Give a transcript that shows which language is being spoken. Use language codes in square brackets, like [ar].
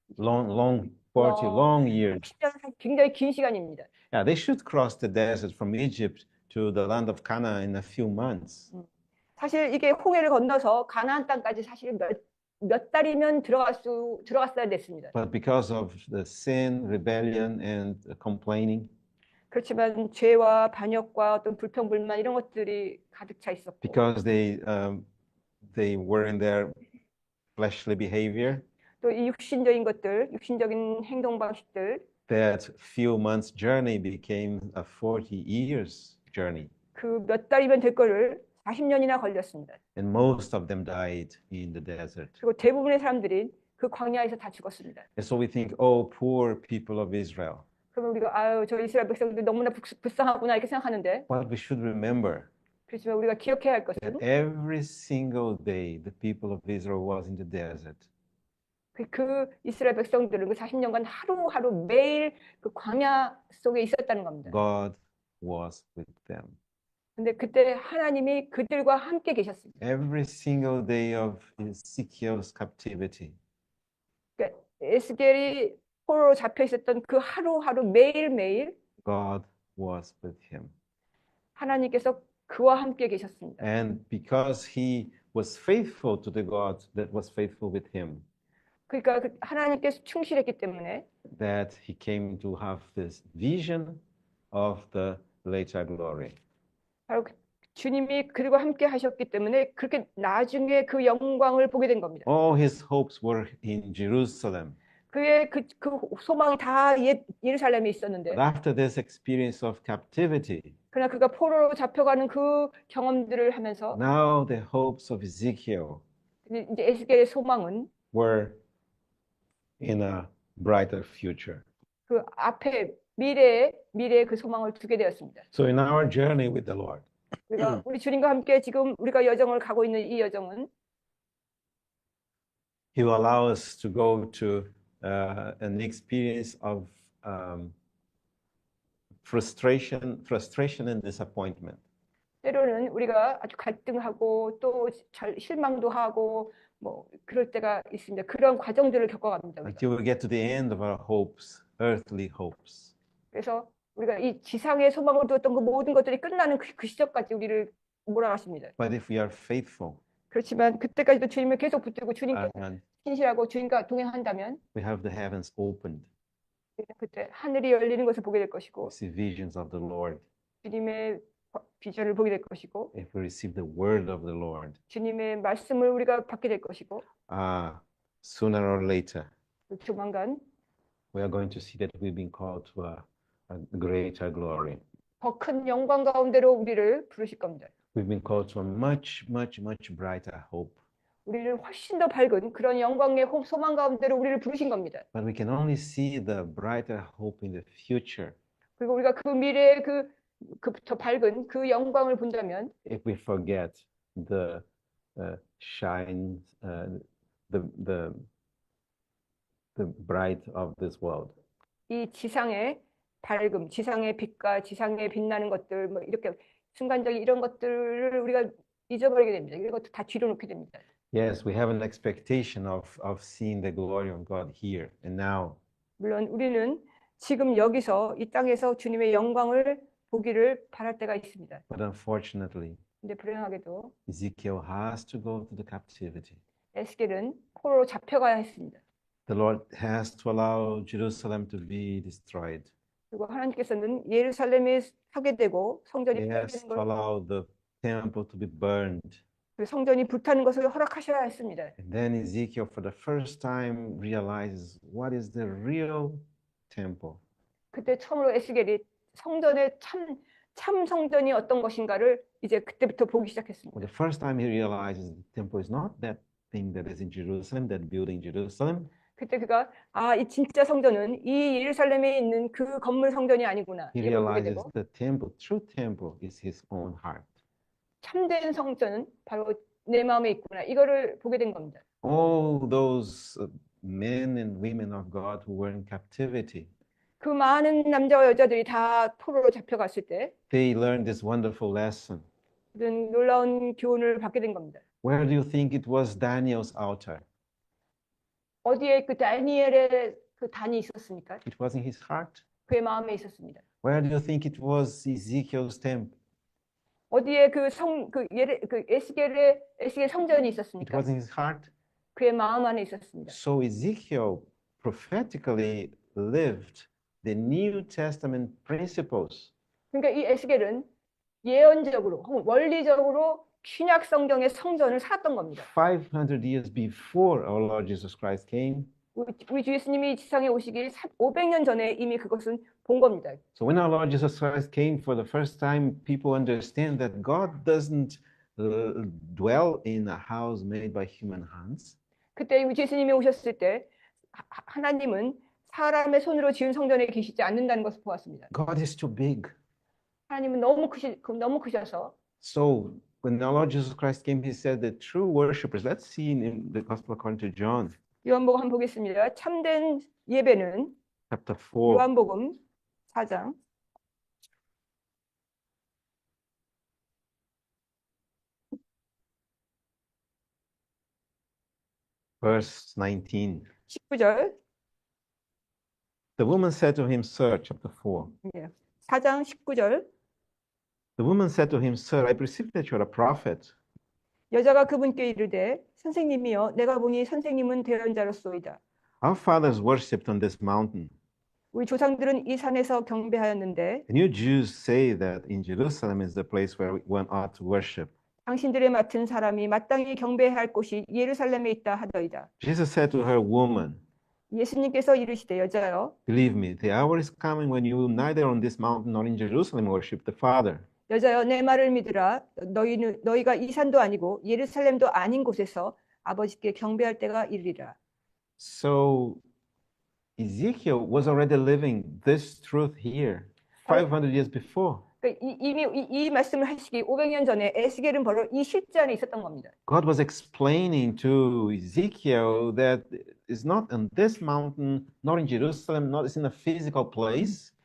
[en] 40 long years. [ko] 굉장히 긴 시간입니다. [en] Yeah, they should cross the desert from Egypt to the land of Canaan in a few months. [ko] 사실 이게 홍해를 건너서 가나안 땅까지 사실 몇 달이면 들어갔어야 됐습니다. [en] But because of the sin, rebellion, and complaining, [ko] 그렇지만 죄와 반역과 어떤 불평불만 이런 것들이 가득 차 있었고 [en] because they were in their fleshly behavior, [ko] 또 이 육신적인 것들, 육신적인 행동 방식들 [en] that few months journey became a 40 years journey. [ko] 그 몇 달이면 될 거를 40년이나 걸렸습니다. [en] And most of them died in the desert. [ko] 그리고 대부분의 사람들이 그 광야에서 다 죽었습니다. [en] And so we think, oh, poor people of Israel. [ko] 그러면 우리가 저 이스라엘 백성들 너무나 불쌍하구나 이렇게 생각하는데 [en] What we should remember [ko] 그렇지만 우리가 기억해야 할 것은 [en] that every single day the people of Israel was in the desert. [ko] 그 이스라엘 백성들은 그 40년간 하루하루 매일 그 광야 속에 있었다는 겁니다. [en] God was with them. [ko] 근데 그때 하나님이 그들과 함께 계셨습니다. [en] Every single day of Ezekiel's captivity, [ko] 그러니까 에스겔이 포로로 잡혀 있었던 그 하루하루 매일매일 [en] God was with him. [ko] 하나님께서 그와 함께 계셨습니다. [en] And because he was faithful to the God that was faithful with him, [ko] 그러니까 하나님께서 충실했기 때문에 [en] that he came to have this vision of the later glory. [ko] 바로 주님이 그리고 함께 하셨기 때문에 그렇게 나중에 그 영광을 보게 된 겁니다. [en] All his hopes were in Jerusalem. [ko] 그의 그 소망이 다 예루살렘에 있었는데, [en] But after this experience of captivity, [ko] 그러나 그가 포로로 잡혀가는 그 경험들을 하면서 [en] now the hopes of Ezekiel [ko] 이제 에스겔의 소망은 [en] were in a brighter future. [ko] 그 앞에 미래의 그 소망을 두게 되었습니다. [en] So in our journey with the Lord, [ko] 우리 주님과 함께 지금 우리가 여정을 가고 있는 이 여정은 [en] He will allow us to go to an experience of frustration and disappointment. [ko] 때로는 우리가 아주 갈등하고 또 실망도 하고 뭐 그럴 때가 있습니다. 그런 과정들을 겪어갑니다. 우리가. [en] Until we get to the end of our hopes, earthly hopes. [ko] 그래서 우리가 이 지상의 소망을 두었던 그 모든 것들이 끝나는 그 시점까지 우리를 몰아가십니다. [en] But if we are faithful [ko] 그렇지만 그때까지도 주님을 계속 붙들고 주님께 [en] and [ko] 신실하고 주님과 동행한다면 [en] we have the heavens opened, [ko] 우리는 그때 하늘이 열리는 것을 보게 될 것이고 [en] we see visions of the Lord. [ko] 주님의 비전을 보게 될 것이고 [en] If we receive the word of the Lord, [ko] 주님의 말씀을 우리가 받게 될 것이고 [en] sooner or later, [ko] 조만간 [en] we are going to see that we've been called to a greater glory. [ko] 더 큰 영광 가운데로 우리를 부르실 겁니다. [en] We've been called to a much, much, much brighter hope. [ko] 우리를 훨씬 더 밝은 그런 영광의 소망 가운데로 우리를 부르신 겁니다. [en] But we can only see the brighter hope in the future [ko] 그리고 우리가 그 미래의 더 밝은 그 영광을 본다면 [en] if we forget the shine, the bright of this world. [ko] 이 지상의 밝음, 지상의 빛과 지상의 빛나는 것들, 뭐 이렇게 순간적인 이런 것들을 우리가 잊어버리게 됩니다. 이런 것도 다 뒤로 놓게 됩니다. [en] Yes, we have an expectation of seeing the glory of God here and now. [ko] 물론 우리는 지금 여기서 이 땅에서 주님의 영광을 보기를 바랄 때가 있습니다. [en] But unfortunately, [ko] 근데 불행하게도 [en] Ezekiel has to go to the captivity. [ko] 에스겔은 포로로 잡혀가야 했습니다. [en] The Lord has to allow Jerusalem to be destroyed. [ko] 그리고 하나님께서는 예루살렘이 파괴되고 성전이 [en] He has [ko] 파괴되는 [en] to [ko] 걸, [en] allow the temple to be burned. [ko] 그 성전이 불타는 것을 허락하셔야 했습니다. [en] And then Ezekiel, for the first time, realizes what is the real temple. [ko] 그때 처음으로 에스겔이 성전의 참 성전이 어떤 것인가를 이제 그때부터 보기 [en] For [ko] 시작했습니다. [en] the first time, he realizes the temple is not that thing that is in Jerusalem, that building Jerusalem. [ko] 그때 그가 이 진짜 성전은 이 예루살렘에 있는 그 건물 성전이 아니구나. [en] He [ko] 이걸 보게 [en] realizes [ko] 되고 [en] the temple, true temple, is his own heart. [ko] 참된 성전은 바로 내 마음에 있구나. 이거를 보게 된 겁니다. [en] All those men and women of God who were in captivity, [ko] 그 많은 남자와 여자들이 다 포로로 잡혀갔을 때 [en] they learned this wonderful lesson. [ko] 이런 놀라운 교훈을 받게 된 겁니다. [en] Where do you think it was Daniel's altar? [ko] 어디에 그 다니엘의 그 단이 있었습니까? [en] It was in his heart. [ko] 그의 마음에 있었습니다. [en] Where do you think it was Ezekiel's temple? [ko] 어디에 그 에스겔 성전이 [en] It [ko] 있었습니까? [en] was in his heart. [ko] 그의 마음 안에 있었습니다. [en] So Ezekiel prophetically lived the New Testament principles. [ko] 그러니까 이 에스겔은 예언적으로 혹은 원리적으로 신약 성경의 성전을 살았던 겁니다. [en] 500 years before our Lord Jesus Christ came. [ko] 우리 주 예수님이 지상에 오시기 500년 전에 이미 그것은 본 겁니다. [en] So when our Lord Jesus Christ came for the first time, people understand that God doesn't dwell in a house made by human hands. [ko] 그때 우리 주 예수님이 오셨을 때 하나님은 사람의 손으로 지은 성전에 계시지 않는다는 것을 보았습니다. [en] God is too big. [ko] 하나님은 너무 크셔서 [en] So when our Lord Jesus Christ came, he said the true worshipers, let's see in the Gospel according to John, [ko] 요한복음 한번 보겠습니다. 참된 예배는 [en] chapter 4, [ko] 요한복음 4장 [en] verse 19. [ko] 19절 [en] The woman said to him, Sir, chapter 4. [ko] 4장 19절 [en] The woman said to him, Sir, I perceive that you are a prophet. [ko] 여자가 그분께 이르되 선생님이여 내가 보니 선생님은 대언자로소이다. [en] Our fathers worshipped on this mountain. [ko] 우리 조상들은 이 산에서 경배하였는데 [en] And you Jews say that in Jerusalem is the place where one ought to worship. [ko] 당신들의 맡은 사람이 마땅히 경배해야 할 곳이 예루살렘에 있다 하더이다. [en] Jesus said to her, Woman, [ko] 예수님께서 이르시되 여자여 [en] believe me, the hour is coming when you will neither on this mountain nor in Jerusalem worship the Father. [ko] 여자여 내 말을 믿으라. 너희가 이 산도 아니고 예루살렘도 아닌 곳에서 아버지께 경배할 때가 이르리라. [en] So Ezekiel was already living this truth here 500 years before. [ko] 그러니까 이미 이 말씀을 하시기 500년 전에 에스겔은 바로 이 실제 안에 있었던 겁니다. [en] God was explaining to Ezekiel that it's not on this mountain, not in Jerusalem, not it's in a physical place.